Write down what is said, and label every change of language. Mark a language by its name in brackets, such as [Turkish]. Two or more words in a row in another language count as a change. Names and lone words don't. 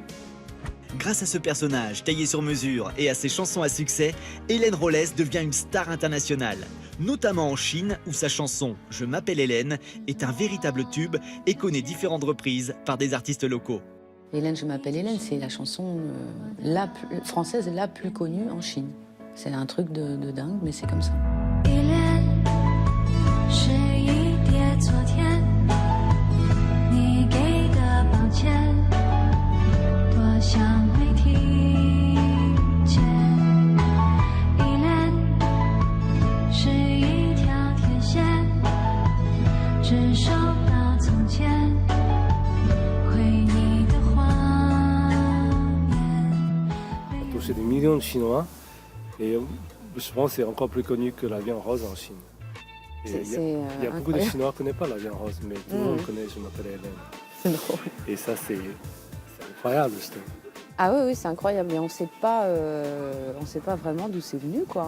[French] Grâce à ce personnage taillé sur mesure et à ses chansons à succès, Hélène Rollès devient une star internationale, notamment en Chine où sa chanson « Je m'appelle Hélène » est un véritable tube et connaît différentes reprises par des artistes locaux. Hélène, je m'appelle Hélène, c'est la chanson française la plus connue en Chine. C'est un truc de dingue, mais c'est comme ça. Hélène, [Chinese] 是一叠昨天你给的抱歉，多想没听见。Hélène, 是一条铁线，只收到从前回你的画面。 [French] a touché des millions de Chinois et je pense que c'est encore plus connu que la vie en rose en Chine. Il y a beaucoup de Chinois qui ne connaissent pas la vie en rose, mais tout le monde connaît Je m'appelle Hélène. C'est drôle. Et ça, c'est incroyable, je trouve. Ah oui, c'est incroyable, mais on sait pas vraiment d'où c'est venu, quoi.